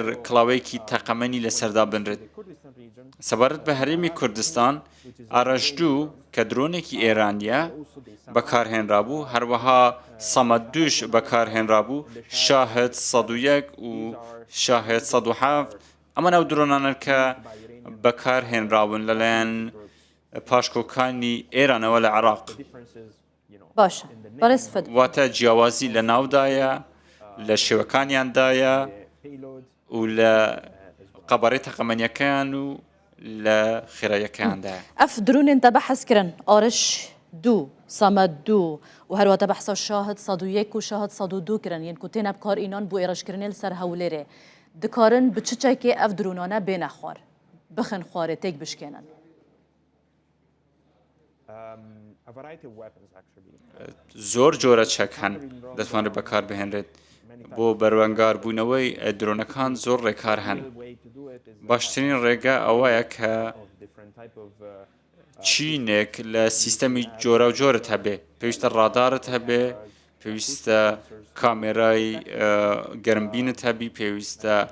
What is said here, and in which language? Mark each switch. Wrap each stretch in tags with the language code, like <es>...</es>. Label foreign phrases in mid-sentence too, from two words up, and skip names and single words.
<ckb>کڵاوەیەکی تەقەمەنی لەسەردا بنرێت سەبارەت بە هەرێمی کوردستان ئارەشدوو کە درۆنێکی ئێرانیە بەکارهێنرابوو هەروەها سەمەد 2 بەکارهێنرابوو شاهد 101 و شاهد 107 ئەمە ناو درۆنانە کە بەکارهێنراون لەلایەن پاشکۆکانی ئێرانەوە لە عێراق باشە بەڕێز فەدر واتە جیاوازی لە ناودایە لە شێوەکانیاندایە و لە قەبارەی تەقەمەنیەکان و لە خێراییەکەیاندایە</ckb> <ku>ئەف درونên te behs kirin Ariş 2 Samed 2 û her te behsa Şahid 101 û Şahid 102 kirin yên ku têne bi kar înan bû êrişkirinê li ser Hewlêrê dikarin bi çi çekê ev dronane bêne xwar bixin xwarê têk bişkênin</ku> <ckb>زۆر جۆرە چەک هەن دەتوانێت بەکار بهێنرێت بۆ بەروەنگار بوونەوەی درۆنەکان زۆر ڕێکار هەن باشترین ڕێگە ئەوەیە کە چینێک لە سیستەمی جۆرە و جۆرت هەبێ پێویستە ڕادارت هەبێ پێویستە کامێرای گەرمبینت هەبی پێویستە</ckb>